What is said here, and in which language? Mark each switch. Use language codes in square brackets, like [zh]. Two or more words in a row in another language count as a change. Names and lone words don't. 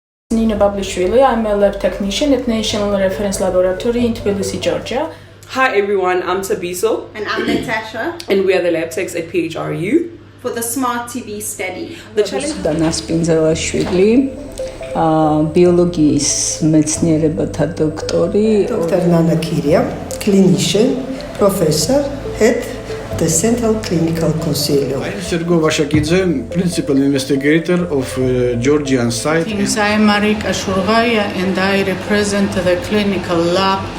[en] Nina Bablishvili, I'm a lab technician at National Reference Laboratory in Tbilisi, Georgia. Hi everyone, I'm Tabiso. And I'm Natasha. And we are the lab techs at PHRU. For the SMA-TB study. The challenge... [ka] ბიოლოგიის მეცნიერებათა დოქტორი, [en] Dr. Nana Kiria, clinician, professor, head the Central Clinical Consiglio. Sergo Vashakidze, principal investigator of Georgian site. I'm Marika Shurgaya and I represent the clinical lab.